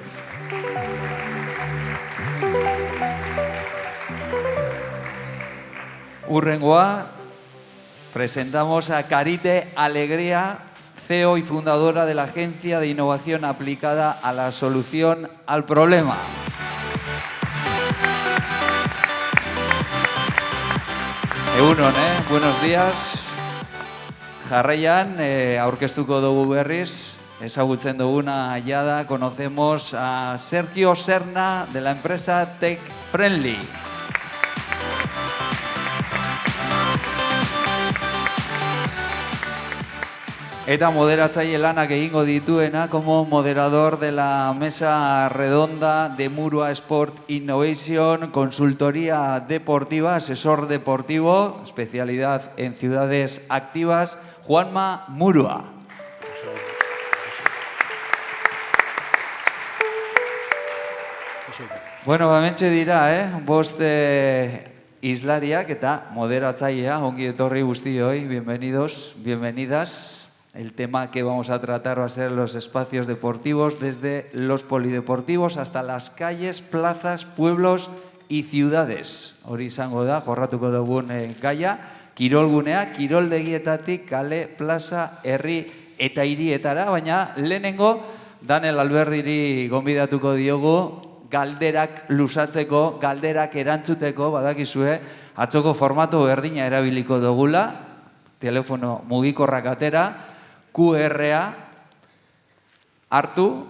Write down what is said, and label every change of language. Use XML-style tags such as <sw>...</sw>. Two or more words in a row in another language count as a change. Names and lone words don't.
<eu>Hurrengoa,</eu> <es>presentamos a Carite Alegría, CEO y fundadora de la Agencia de Innovación Aplicada a la Solución al Problema. Egunon, buenos días.</es> <eu>Jarraian, aurkeztuko dugu berriz, ezagutzen duguna jada,</eu> <es>conocemos a Sergio Serna de la empresa Tech Friendly.</es> <eu>Eta moderatzaile lanak egingo dituena</eu> <es>como moderador de la mesa redonda de Murua Sport Innovation, consultoría deportiva, asesor deportivo, especialidad en ciudades activas, Juanma Murua.</es> <eu>Bueno, hementxe dira, bost islariak eta moderatzailea, ongi etorri guztioi,</eu> <es>bienvenidos, bienvenidas. El tema que vamos a tratar va a ser los espacios deportivos, desde los polideportivos hasta las calles, plazas, pueblos y ciudades.</es> <eu>Hori izango da, jorratuko dugun gaia, kirolgunea, kiroldegietatik, kale, plaza, herri eta hirietara, baina lehenengo Daniel Alberdiri gonbidatuko diogu, galderak luzatzeko, galderak erantzuteko, badakizue, atzoko formatu berdina erabiliko dugula, telefono mugikorrak atera, QR-a hartu.</eu>